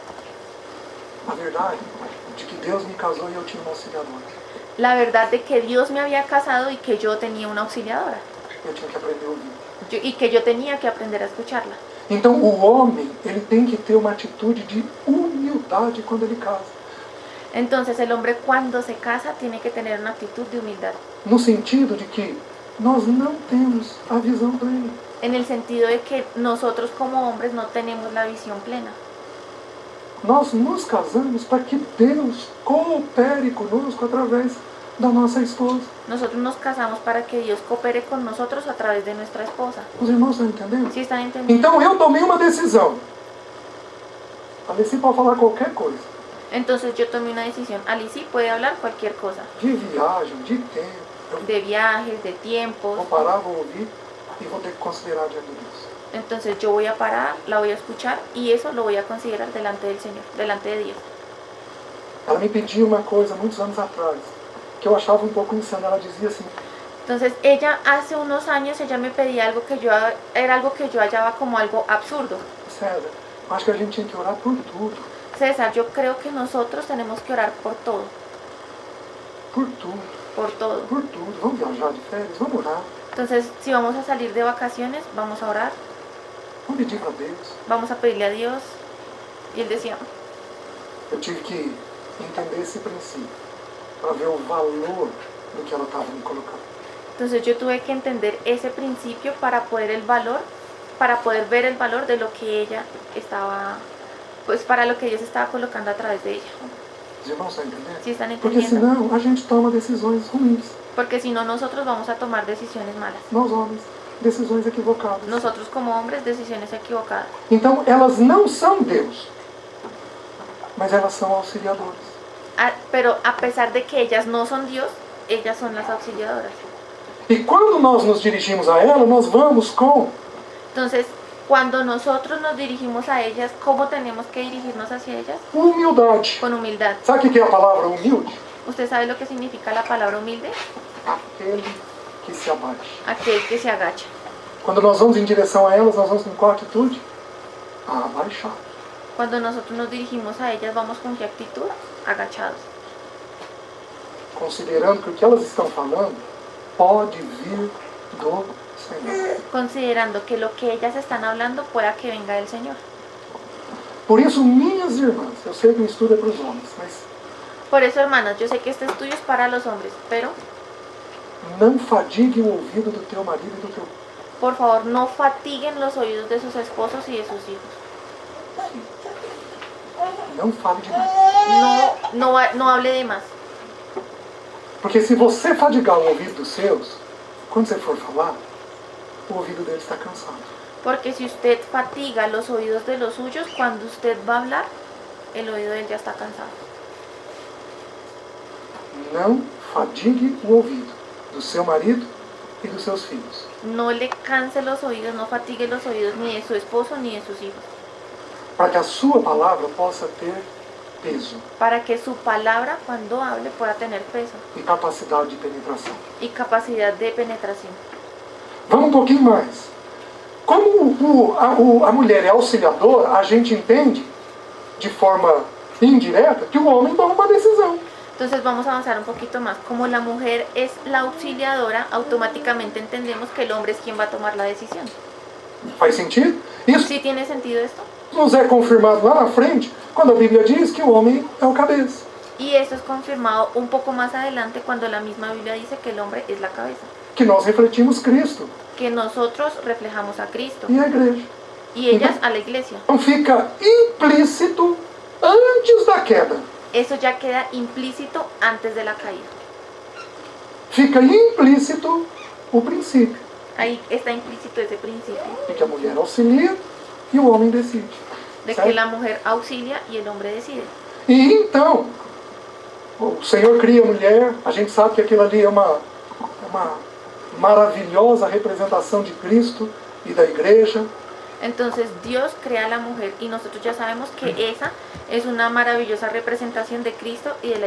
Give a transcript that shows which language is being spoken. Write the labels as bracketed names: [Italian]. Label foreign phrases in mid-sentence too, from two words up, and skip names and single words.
[Portuguese] A verdade de que Deus me casou e eu tinha uma auxiliadora. [Spanish] La verdad de que Dios me había casado y que yo tenía una auxiliadora. [Portuguese] Eu tinha que aprender a ouvir. [Spanish] Y que yo tenía que aprender a escucharla. [Portuguese] Então o homem, ele tem que ter uma atitude de humildade quando ele casa. [Spanish] Entonces el hombre cuando se casa tiene que tener una actitud de humildad. [Portuguese] No sentido de que nós não temos a visão plena. [Spanish] En el sentido de que nosotros como hombres no tenemos la visión plena. [Portuguese] Nós nos casamos para que Deus coopere conosco através da nossa esposa. [Spanish] Nosotros nos casamos para que Dios coopere con nosotros a través de nuestra esposa. [Portuguese] Os irmãos estão entendendo? [Spanish] ¿Sí están entendiendo? [Portuguese] Então eu tomei uma decisão. A Alice pode falar qualquer coisa. [Spanish] Entonces yo tomé una decisión. Alice puede hablar cualquier cosa. [Portuguese] De viagem, de tempo. Eu [Spanish] De viajes, de tiempos. [Portuguese] vou parar, vou ouvir e vou ter que considerar diante de Deus. [Spanish] Entonces yo voy a parar, la voy a escuchar y eso lo voy a considerar delante del Señor, delante de Dios. [Portuguese] Ela me pediu uma coisa muitos anos atrás, que eu achava um pouco insano. Ela dizia assim: [Spanish] Entonces ella hace unos años, ella me pedía algo que era algo que yo hallaba como algo absurdo. [Portuguese] César, eu acho que a gente tinha que orar por tudo. [Spanish] César, yo creo que nosotros tenemos que orar por todo, [Portuguese] Por tudo. [Spanish] por todo. [Portuguese] Por tudo. Vamos viajar de férias? Vamos orar. [Spanish] Entonces si vamos a salir de vacaciones, vamos a orar, [Portuguese] Vamos pedir para Deus. [Spanish] vamos a pedirle a Dios. Y él decía, [Portuguese] Eu tive que entender esse princípio para ver o valor do que ela estava me colocando. [Spanish] entonces yo tuve que entender ese principio para poder ver el valor de lo que ella estaba, pues para lo que Dios estaba colocando a través de ella. [Portuguese] Os irmãos estão entendendo? [Spanish] ¿Sí están [Portuguese] Porque [Spanish] entendiendo? [Portuguese] senão a gente toma decisões ruins. [Spanish] Porque si no, nosotros vamos a tomar decisiones malas. [Portuguese] Nós homens, decisões equivocadas. [Spanish] Nosotros como hombres, decisiones equivocadas. [Portuguese] Então elas não são Deus, mas elas são auxiliadoras. [Spanish] Pero a pesar de que ellas no son Dios, ellas son las auxiliadoras. [Portuguese] E quando nós nos dirigimos a ela, nós vamos com [Spanish] Entonces, cuando nosotros nos dirigimos a ellas, ¿cómo tenemos que dirigirnos hacia ellas? [Portuguese] humildade. [Spanish] Con humildad. [Portuguese] Sabe o que é a palavra humilde? [Spanish] ¿Usted sabe lo que significa la palabra humilde? [Portuguese] Aquele que se abate. [Spanish] Aquel que se agacha. [Portuguese] Quando nós vamos em direção a elas, nós vamos com qual atitude? Abaixar. [Spanish] Cuando nosotros nos dirigimos a ellas, ¿vamos con qué actitud? Agachados. [Portuguese] Considerando que o que elas estão falando pode vir do Senhor. [Spanish] Considerando que lo que ellas están hablando pueda que venga del Señor. [Portuguese] Por isso, minhas irmãs, eu sei que o estudo é para os homens, mas [Spanish] Por eso, hermanas, yo sé que este estudio es para los hombres, pero [Portuguese] não fadigue o ouvido do teu marido e do teu [Spanish] por favor no fatiguen los oídos de sus esposos y de sus hijos. [Portuguese] Não fale demais. [Spanish] No hable de más. [Portuguese] Porque se você fadigar o ouvido dos seus, quando você for falar, o ouvido deles está cansado. [Spanish] Porque si usted fatiga los oídos de los suyos, cuando usted va a hablar, el oído de él ya está cansado. [Portuguese] Não fadigue o ouvido do seu marido e dos seus filhos. [Spanish] No le canse los oídos, no fatigue los oídos ni de su esposo ni de sus hijos. [Portuguese] para que a sua palavra possa ter peso [Spanish] para que su palabra cuando hable pueda tener peso [Portuguese] e capacidade de penetração. [Spanish] y capacidad de penetración. [Portuguese] Vamos um pouquinho mais. Como a mulher é auxiliadora, a gente entende de forma indireta que o homem toma uma decisão. [Spanish] Entonces vamos a avanzar un poquito más. Como la mujer es la auxiliadora, automáticamente entendemos que el hombre es quien va a tomar la decisión. [Portuguese] Faz sentido? Isso [Spanish] ¿Sí tiene sentido esto? [Portuguese] nos é confirmado lá na frente, quando a Bíblia diz que o homem é o cabeça. [Spanish] Y esto es confirmado un poco más adelante cuando la misma Biblia dice que el hombre es la cabeza. [Portuguese] Que nós refletimos Cristo [Spanish] Que nosotros reflejamos a Cristo [Portuguese] e a igreja. [Spanish] y ellas a la iglesia. [Portuguese] Então fica implícito antes da queda. [Spanish] Eso ya queda implícito antes de la caída. [Portuguese] Fica implícito o princípio [Spanish] Ahí está implícito ese principio [Portuguese] de que a mulher auxilia e o homem decide. [Spanish] de [Portuguese] Certo? [Spanish] que la mujer auxilia y el hombre decide. [Portuguese] E então, o Senhor cria a mulher, a gente sabe que aquilo ali é uma maravilhosa representação de Cristo e da igreja. [Spanish] Entonces Dios crea a la mujer y nosotros ya sabemos que esa es una maravillosa representación de Cristo y de la